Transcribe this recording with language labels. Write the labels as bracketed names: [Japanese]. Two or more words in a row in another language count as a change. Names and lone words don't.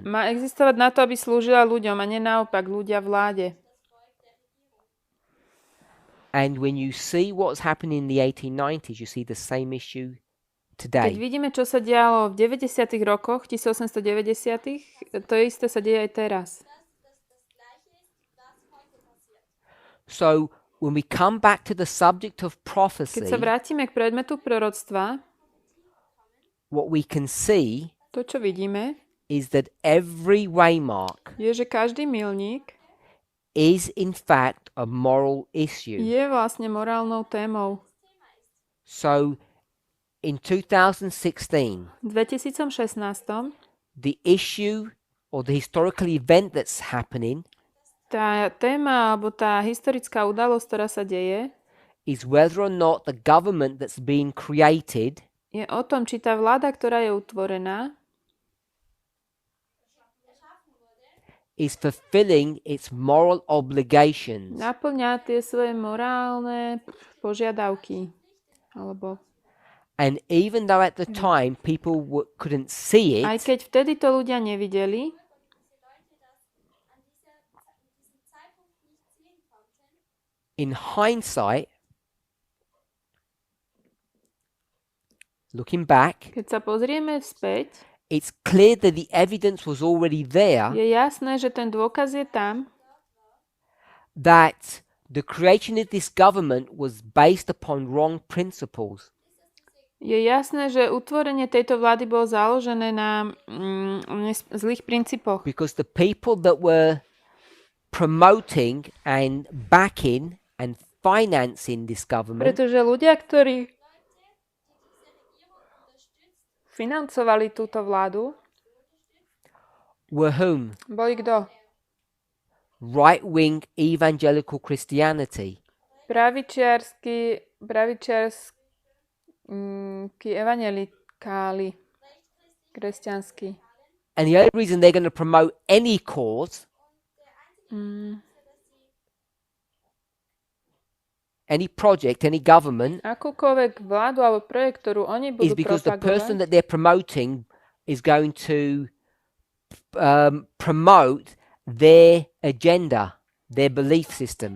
[Slovak] má existovať na to, aby slúžila ľuďom a nie naopak ľudia vláde. [English] And when you see what's happening in the 1890s, you see the same issue [Slovak] Keď [English] today. [Slovak] vidíme, čo sa dialo v 90. rokoch, 1890, to isté sa deje aj teraz. [English] So when we come back to the subject of [Slovak] Keď [English] prophecy, [Slovak] sa vrátime k predmetu proroctva, [English] what we can see [Slovak] to, čo vidíme, [English] is that every waymark [Slovak] je, že každý milník [English] is in fact a moral issue. [Slovak] je vlastne morálnou témou. [English] So in 2016, [Slovak] V 2016 [English] the issue or the historical event that's happening [Slovak] tá téma alebo tá historická udalosť, ktorá sa deje, [English] is whether or not the government that's being created [Slovak] je o tom, či tá vláda, ktorá je utvorená, [English] is fulfilling its moral obligations. [Slovak] naplňa tie svoje morálne požiadavky. Alebo [English] And even though at the time people couldn't see [Slovak] aj [English] it, [Slovak] keď vtedy to ľudia nevideli, [English] in hindsight, looking back, [Slovak] keď sa pozrieme vzpäť, [English] it's clear that the evidence was already there [Slovak] je jasné, že ten dôkaz je tam, [English] that the creation of this government was based upon wrong principles. [Slovak] je jasné, že utvorenie tejto vlády bolo založené na zlých princípoch. [English] Because the people that were promoting and backing and financing this government [Slovak] Pretože ľudia, ktorí financovali túto vládu, [English] were whom? [Slovak] boli kto? [English] Right-wing evangelical Christianity. [Slovak] Pravičiarsky evangelikáli, kresťanskí. [English] And the only reason they're going to promote any cause, any project, any government, [Slovak] Akúkoľvek vládu alebo projekt, ktorú oni [English] is [Slovak] budú [English] because the person [Slovak] propagovať, [English] that they're promoting is going to promote their agenda, their belief system.